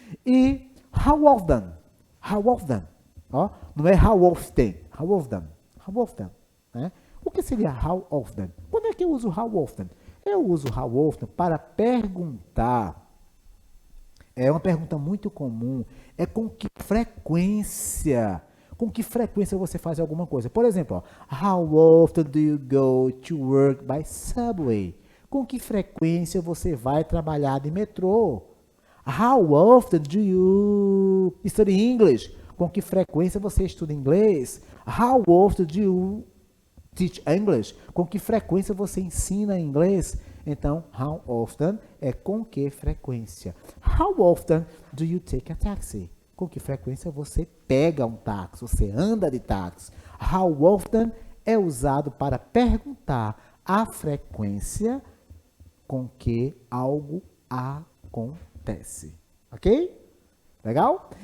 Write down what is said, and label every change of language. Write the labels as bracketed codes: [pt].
[en] E how often? How often? Ó, não é how often. How often? How often? Né? [pt] O que seria how often? Quando é que eu uso how often? Eu uso how often para perguntar. É uma pergunta muito comum. É com que frequência? Com que frequência você faz alguma coisa? Por exemplo, ó, [en] how often do you go to work by subway? [pt] Com que frequência você vai trabalhar de metrô? [en] How often do you study English? [pt] Com que frequência você estuda inglês? [en] How often do you teach English? [pt] Com que frequência você ensina inglês? Então, how often é com que frequência. [en] How often do you take a taxi? [pt] com que frequência você pega um táxi, você anda de táxi. How often é usado para perguntar a frequência com que algo acontece. Ok? Legal?